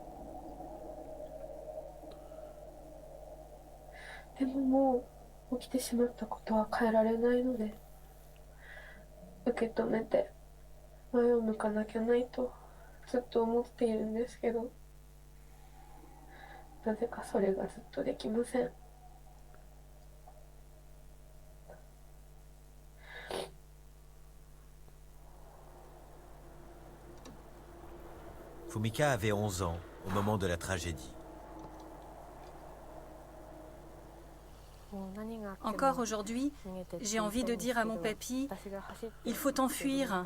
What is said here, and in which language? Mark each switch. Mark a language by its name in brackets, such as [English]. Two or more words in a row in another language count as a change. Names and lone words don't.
[Japanese] でももう起きてしまったことは変えられないので、受け止めて前を向かなきゃないとずっと思っているんですけど、なぜかそれがずっとできません。 [French] Fumika avait 11 ans au moment de la tragédie. Encore aujourd'hui, j'ai envie de dire à mon papy, il faut t'enfuir.